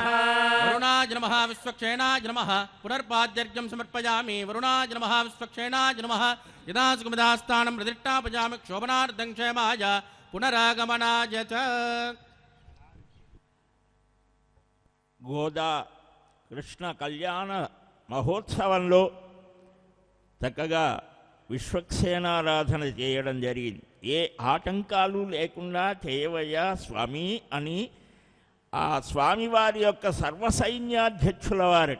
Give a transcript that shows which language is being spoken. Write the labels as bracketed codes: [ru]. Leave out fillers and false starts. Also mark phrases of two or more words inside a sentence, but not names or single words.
[sa] वरुणाय नमः विश्वक्षेणाय नमः पुनर्पाद्यर्घ्यं समर्पयामि वरुणाय नमः विश्वक्षेणाय नमः यदा सुखमदास्थानं प्रतिष्ठापयामि क्षोभनार्थं क्षेमाय पुनरागमनाय च [te] గోదా కృష్ణ కళ్యాణ మహోత్సవంలో చక్కగా విశ్వక్సేనారాధన చేయడం జరిగింది. ఏ ఆటంకాలు లేకుండా చేయవయ్యా స్వామి అని ఆ స్వామివారి యొక్క సర్వసైన్యాధ్యక్షుల వారట.